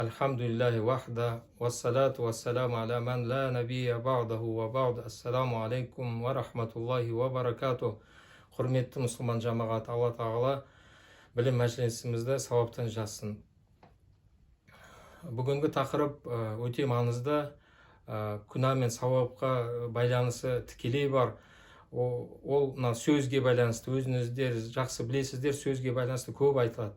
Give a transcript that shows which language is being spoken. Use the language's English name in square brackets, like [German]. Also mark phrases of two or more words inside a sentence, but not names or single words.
[Arabic] الحمد لله وحده والصلاة والسلام على من لا نبي بعده وبعد. السلام عليكم ورحمة الله وبركاته. [Kazakh] Құрметті мұсылман жамағат, Алла тағала білім мәжілісімізді сауаптан жазсын. Бүгінгі тақырып өте маңызды, күнә мен сауапқа байланысы тікелей бар. Ол сөзге байланысты, өзіңіздер жақсы білесіздер, сөзге байланысты көп айтылады.